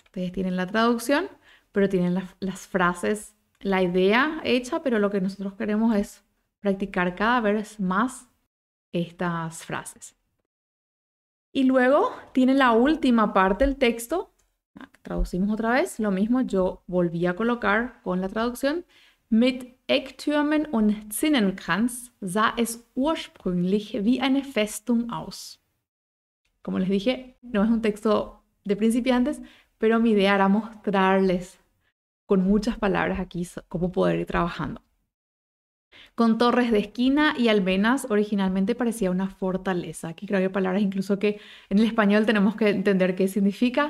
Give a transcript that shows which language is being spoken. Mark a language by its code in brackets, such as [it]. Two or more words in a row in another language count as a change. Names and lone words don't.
[es] Ustedes tienen la traducción, pero tienen las frases, la idea hecha, pero lo que nosotros queremos es practicar cada vez más estas frases. Y luego tiene la última parte del texto. Traducimos otra vez, lo mismo, yo volví a colocar con la traducción. [de] Mit Ecktürmen und Zinnenkranz sah es ursprünglich wie eine Festung aus. [es] Como les dije, no es un texto de principiantes, pero mi idea era mostrarles con muchas palabras aquí cómo poder ir trabajando. Con torres de esquina y almenas originalmente parecía una fortaleza. Aquí creo que hay palabras incluso que en el español tenemos que entender qué significa.